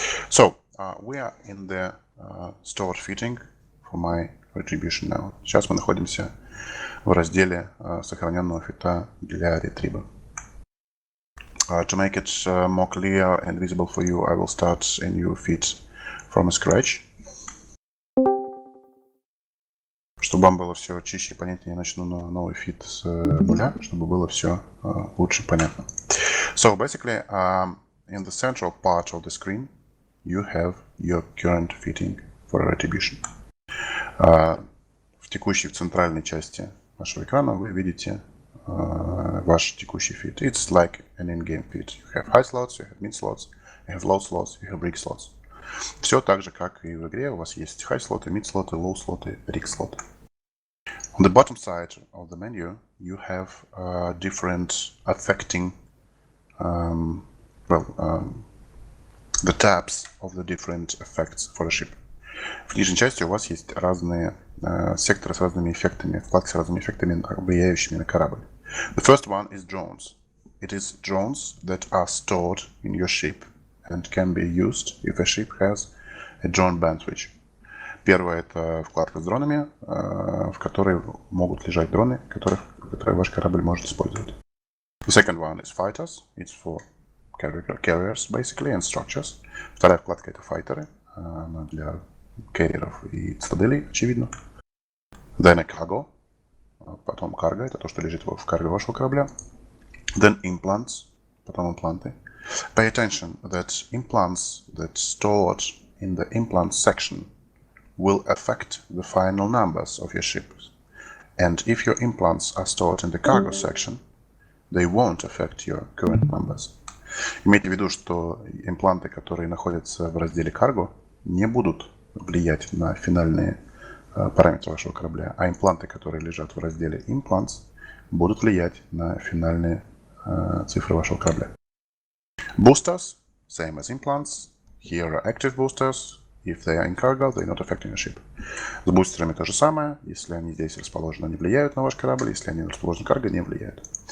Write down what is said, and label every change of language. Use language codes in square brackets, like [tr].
[en] So we are in the stored fitting for my retribution now. [ru] Сейчас мы находимся в разделе сохраненного фита для ретриба. [en] To make it more clear and visible for you, I will start a new fit from scratch. [ru] Чтобы вам было все чище и понятнее, я начну новый фит с нуля, чтобы было все лучше понятно. [en] So basically, in the central part of the screen, you have your current fitting for retribution. [ru] В текущей, в центральной части вашего экрана вы видите ваш текущий fit. [en] It's like an in-game fit. You have high slots, you have mid slots, you have low slots, you have rig slots. [ru] Все так же, как и в игре. У вас есть high слоты, mid слоты, low слоты, rig слоты. [en] On the bottom side of the menu, you have different affecting, the tabs of the different effects for the ship. [ru] В нижней части у вас есть разные секторы с разными эффектами, вкладки с разными эффектами, влияющими на корабль. [en] The first one is drones. It is drones that are stored in your ship and can be used if a ship has a drone ban switch. [ru] Первое — это вкладка с дронами, в которой могут лежать дроны, которые ваш корабль может использовать. [en] The second one is fighters. It's for carriers, basically, and structures. [ru] Вторая вкладка — это файтеры, она для карьеров и цитаделей, очевидно. [en] Then a cargo. [ru] Потом карго — это то, что лежит в карго вашего корабля. [en] Then implants. [ru] Потом импланты. [en] Pay attention that implants that stored in the implants section will affect the final numbers of your ships. And if your implants are stored in the cargo section, they won't affect your current numbers. [ru] Имейте в виду, что импланты, которые находятся в разделе cargo, не будут влиять на финальные параметры вашего корабля, а импланты, которые лежат в разделе implants, будут влиять на финальные цифры вашего корабля. [en] Boosters, same as implants. Here are active boosters. If they are in cargo, they're not affecting your ship. [ru] С бустерами то же самое. Если они здесь расположены, они влияют на ваш корабль. Если они расположены в cargo, не влияют.